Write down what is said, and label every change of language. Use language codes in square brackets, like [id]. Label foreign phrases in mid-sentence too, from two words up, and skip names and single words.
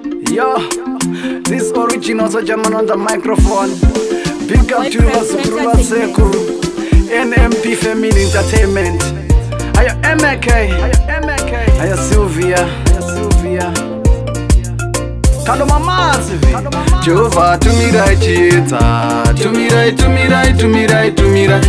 [en] Yo, this original Soja Man on the microphone. Big up to you, White Press Vazukuru Entertainment. Vasekuru, N M P Family Entertainment. Ayo, M A K. Ayo, M A K. Ayo, Sylvia. Ayo, Sylvia. Kalo mamazi vi. [sn] Jehovah, tumirai chiedza, tumirai, tumirai, tumirai, tumirai.